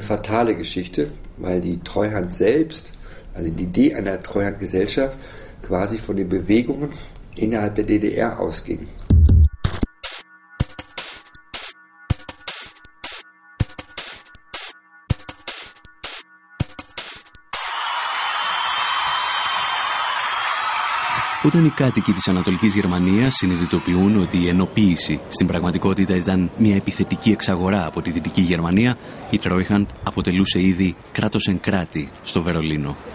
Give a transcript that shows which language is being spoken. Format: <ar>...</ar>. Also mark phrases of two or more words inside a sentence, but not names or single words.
<de>fatale Geschichte, weil die Treuhand selbst, also die Idee einer Treuhandgesellschaft, quasi von den Bewegungen innerhalb der DDR ausging.</de> <el>Όταν οι κάτοικοι της Ανατολικής Γερμανίας συνειδητοποιούν ότι η ενοποίηση στην πραγματικότητα ήταν μια επιθετική εξαγορά από τη Δυτική Γερμανία, η Τρόιχαντ αποτελούσε ήδη κράτος εν κράτη στο Βερολίνο.</el>